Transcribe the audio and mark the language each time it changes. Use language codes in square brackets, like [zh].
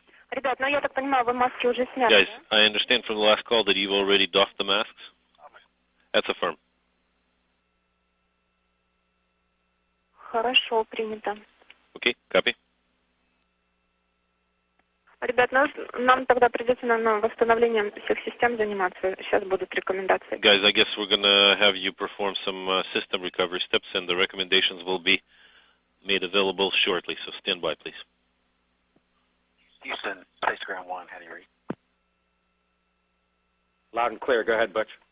[ru] Ребят, ну я так понимаю, вы маски уже сняли, [en] Guys, [ru] да? [en] I understand from the last call that you've already doffed the masks. That's affirm. [ru] Хорошо, принято. [en] Okay, copy. [ru] Ребят, ну, нам тогда придется на восстановлением всех систем заниматься. Сейчас будут рекомендации. [en] Guys, I guess we're going to have you perform some system recovery steps, and the recommendations will be made available shortly, so stand by, please. Houston, space ground 1, how do you read? Loud and clear. Go ahead, Butch.